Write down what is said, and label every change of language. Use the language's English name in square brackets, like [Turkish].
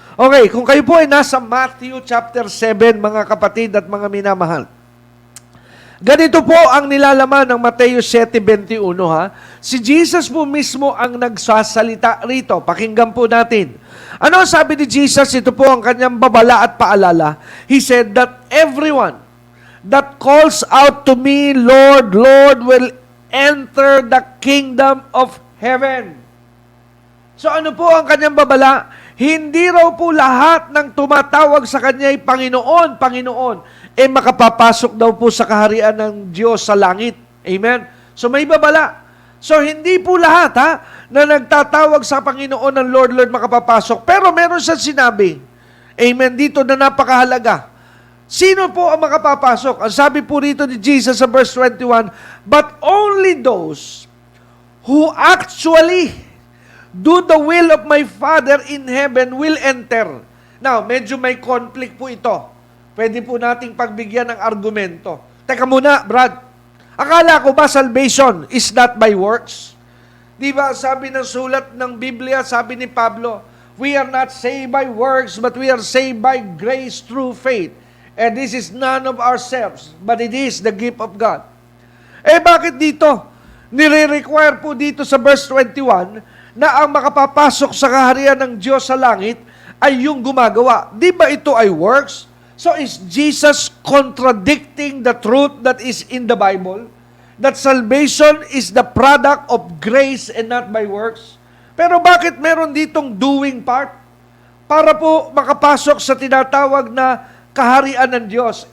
[Filipino] Okay, kung kayo po ay nasa Matthew chapter 7, mga kapatid at mga minamahal. Ganito po ang nilalaman ng Mateo 7:21. Si Jesus po mismo ang nagsasalita rito. Pakinggan po natin. Ano sabi ni Jesus? Ito po ang kanyang babala at paalala. [English] He said that everyone that calls out to me, Lord, Lord, will enter the kingdom of heaven. [Filipino] So ano po ang kanyang babala? Hindi raw po lahat ng tumatawag sa kanya ay Panginoon, Panginoon, makapapasok daw po sa kaharian ng Diyos sa langit. Amen? So may babala. So hindi po lahat na nagtatawag sa Panginoon ng Lord, Lord, makapapasok. Pero meron siyang sinabi, amen, dito na napakahalaga. Sino po ang makapapasok? Ang sabi po rito ni Jesus sa verse 21, [English] but only those who actually do the will of my Father in heaven will enter. [Filipino] Now, medyo may conflict po ito. Pwede po nating pagbigyan ng argumento. Teka muna, Brad. Akala ko ba [English] salvation is not by works? [Filipino] Di ba sabi ng sulat ng Biblia, sabi ni Pablo, [English] we are not saved by works, but we are saved by grace through faith. And this is none of ourselves, but it is the gift of God. [Filipino] Bakit dito? Nire-require po dito sa verse 21 na ang makapapasok sa kaharian ng Diyos sa langit ay yung gumagawa. Di ba ito ay works? [English] So is Jesus contradicting the truth that is in the Bible? That salvation is the product of grace and not by works? [Filipino] Pero bakit meron ditong doing part? Para po makapasok sa tinatawag na kaharian ng Diyos.